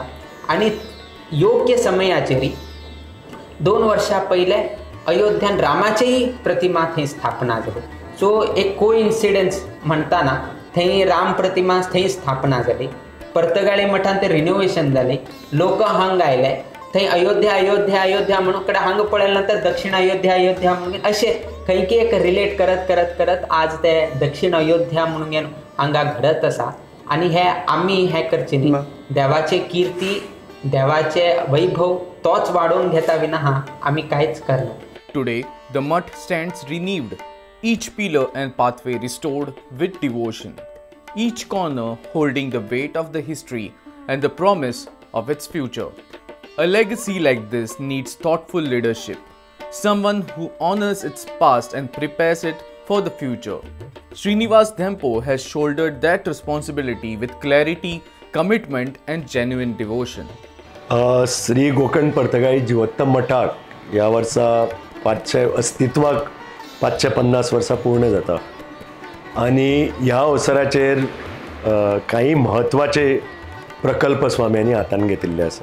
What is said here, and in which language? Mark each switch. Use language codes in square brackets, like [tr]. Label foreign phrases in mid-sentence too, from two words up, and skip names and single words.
[kok] आनी योग्य समयाचेर 2 वर्सां पयले अयोध्यान रामाचेही प्रतिमा थंय स्थापना जाली. सो एक कोइन्सिडन्स म्हणटाना थंय राम प्रतिमा थंय स्थापना जाली. पर्तगाळी मठान ते रिनोवेशन जाली. लोक हांगा आयले. थंय अयोध्या अयोध्या अयोध्या म्हणून कडे हांगा पळयल्या नंतर दक्षिण अयोध्या अयोध्या म्हणून अशें खंयकी एक रिलेट करत करत करत आज ते दक्षिण अयोध्या म्हणून हांगा घडत आसा. आनी हे आमी हे करचे न्ही, देवाचे कीर्ती देवाचे वैभव तोच वाढवून घेता विना आम्ही काहीच करना. [en] Today, the Mutt stands renewed, each pillar and pathway restored with devotion, each corner holding the weight of the history and the promise of its future. A legacy like this needs thoughtful leadership, someone who honors its past and prepares it for the future. Srinivas Dhempo has shouldered that responsibility with clarity, commitment and genuine devotion. [kok] श्री गोकर्ण पर्तगाळी जिवोत्तम मठाक ह्या वर्सा अस्तित्वाक 550 वर्सां पूर्ण जाता. आनी ह्या अवसराचेर काही म्हत्वाचे प्रकल्प स्वाम्यांनी हातान घेतिल्ले आसा.